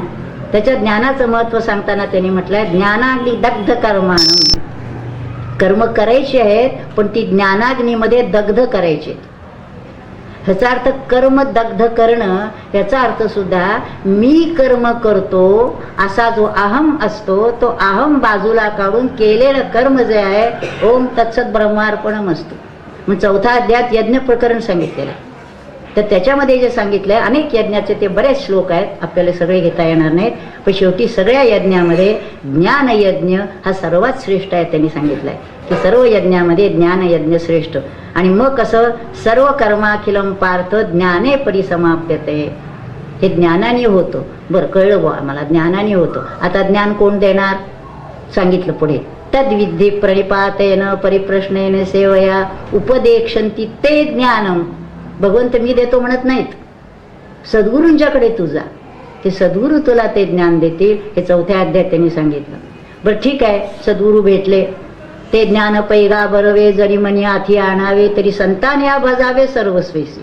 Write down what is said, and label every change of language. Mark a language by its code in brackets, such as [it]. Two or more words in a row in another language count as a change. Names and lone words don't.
[mr] त्याच्या ज्ञानाचं महत्त्व सांगताना त्यांनी म्हटलंय [sa] ज्ञानाग्नी दग्ध कर्माणं, [mr] कर्म करायचे आहेत पण ती ज्ञानाग्नीमध्ये दग्ध करायचे. ह्याचा अर्थ कर्म दग्ध करणं, याचा अर्थ सुद्धा मी कर्म करतो असा जो अहम असतो तो अहम बाजूला काढून केलेलं कर्म जे आहे [sa] ओम तत्सत ब्रह्मार्पणम [mr] असतो. मग 4था अध्यायात यज्ञ प्रकरण सांगितलेलं आहे. तर त्याच्यामध्ये जे सांगितलंय अनेक यज्ञाचे ते बरेच श्लोक आहेत, आपल्याला सगळे घेता येणार नाहीत, पण शेवटी सगळ्या यज्ञामध्ये ज्ञान यज्ञ हा सर्वात श्रेष्ठ आहे. त्यांनी सांगितलंय की सर्व यज्ञामध्ये ज्ञान यज्ञ श्रेष्ठ. आणि मग कसं [sa] सर्व कर्माखिलम पार्थ ज्ञाने परिसमाप्यते, [mr] हे ज्ञानाने होतं. बरं कळलं बुवा आम्हाला ज्ञानाने होतं. आता ज्ञान कोण देणार सांगितलं पुढे, [sa] तद्विद्धी प्रणिपातेन परिप्रश्नेन सेवया उपदेक्षन्ति ते ज्ञानम. [mr] भगवंत मी देतो म्हणत नाहीत, सद्गुरूंच्याकडे तू जा, ते सद्गुरू तुला ते ज्ञान देतील. हे 4थ्या अध्यायात त्यांनी सांगितलं. बरं ठीक आहे, सद्गुरू भेटले, ते ज्ञान पैगा बरवे जरी मनी हाती आणावे तरी संतान भजावे सर्वस्वेसी.